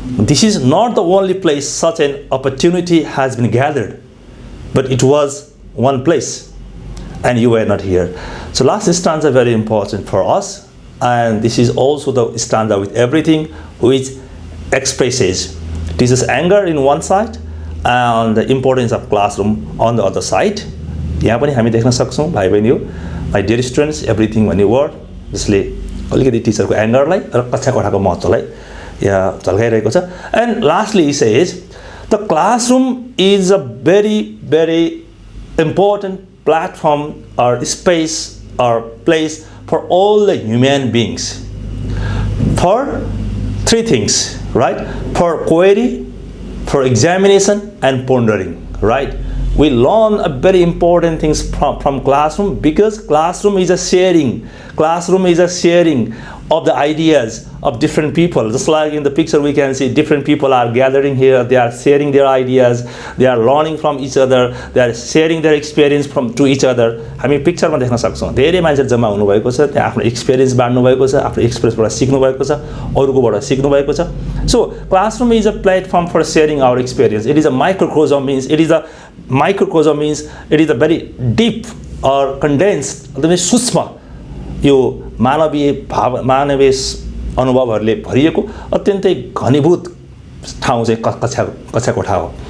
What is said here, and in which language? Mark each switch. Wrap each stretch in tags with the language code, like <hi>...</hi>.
<en>This is not the only place such an opportunity has been gathered, but it was one place and you were not here. So last stanza very important for us, and this is also the stanza with everything which expresses this is anger in one side and the importance of classroom on the other side.</en> <ne>यहाँ पनि हामी देख्न सक्छौँ भाइ बहिनी,</ne> <en>my dear students,</en> <ne>everything भन्ने word जसले अलिकति टिचरको एङ्गरलाई र कक्षा कोठाको महत्त्वलाई यहाँ झल्काइरहेको छ.</ne> <en>And lastly he says the classroom is a very important platform or space or place for all the human beings for three things, right? For query, for examination, and pondering, right? We learn a very important things from classroom, because classroom is a sharing of the ideas of different people. Just like in the picture we can see different people are gathering here, they are sharing their ideas, they are learning from each other, they are sharing their experience to each other.</en> <ne>हामी पिक्चरमा देख्न सक्छौँ धेरै मान्छेहरू जम्मा हुनुभएको छ, त्यहाँ आफ्नो एक्सपिरियन्स बाँड्नु भएको छ, आफ्नो एक्सपिरियन्सबाट सिक्नु भएको छ, अरूकोबाट सिक्नु भएको छ.</ne> <en>So classroom is a platform for sharing our experience. It is a microcosm, means it is a very deep or condensed,</en> <ne>एकदमै सूक्ष्म यो मानवीय अनुभवहरूले भरिएको अत्यन्तै घनीभूत ठाउँ चाहिँ कक्षा कोठा हो.</ne>